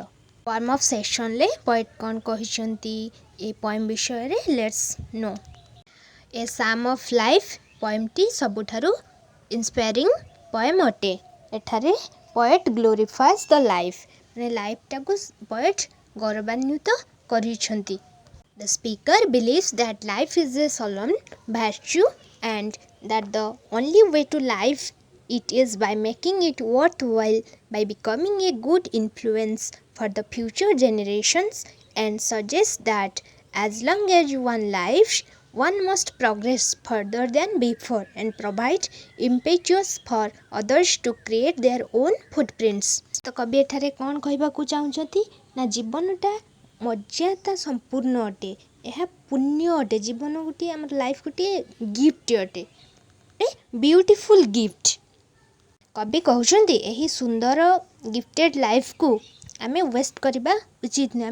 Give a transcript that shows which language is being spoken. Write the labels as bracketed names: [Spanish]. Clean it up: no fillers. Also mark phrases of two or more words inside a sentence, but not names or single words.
[English] form of sectionରେ [Odia] ପଏଟ୍ କ'ଣ କହିଛନ୍ତି ଏ ପଏମ୍ ବିଷୟରେ [English] let's know. [Odia] ଏ ସାମ୍ ଅଫ୍ ଲାଇଫ୍ ପଏମ୍ଟି ସବୁଠାରୁ [English] inspiring poem [Odia] ଅଟେ। ଏଠାରେ [English] poet glorifies the life, [Odia] ମାନେ ଲାଇଫ୍ଟାକୁ ପଏଟ୍ ଗୌରବାନ୍ୱିତ କରିଛନ୍ତି। [English] The speaker believes that life is a solemn virtue and that the only way to live it is by making it worthwhile, by becoming a good influence for the future generations, and suggests that as long as one lives, one must progress further than before and provide impetus for others to create their own footprints. [Odia] ତ କବି ଏଠାରେ କ'ଣ କହିବାକୁ ଚାହୁଁଛନ୍ତି ନା ଜୀବନଟା ମର୍ଯ୍ୟାଦା ସମ୍ପୂର୍ଣ୍ଣ ଅଟେ, ଏହା ପୁଣ୍ୟ ଅଟେ। ଜୀବନ ଗୋଟିଏ ଆମର ଲାଇଫ୍ ଗୋଟିଏ ଗିଫ୍ଟ ଅଟେ, [English] beautiful gift. [Odia] କବି କହୁଛନ୍ତି ଏହି ସୁନ୍ଦର [English] gifted lifeକୁ [Odia] ଆମେ ୱେଷ୍ଟ କରିବା ଉଚିତ ନୁହେଁ।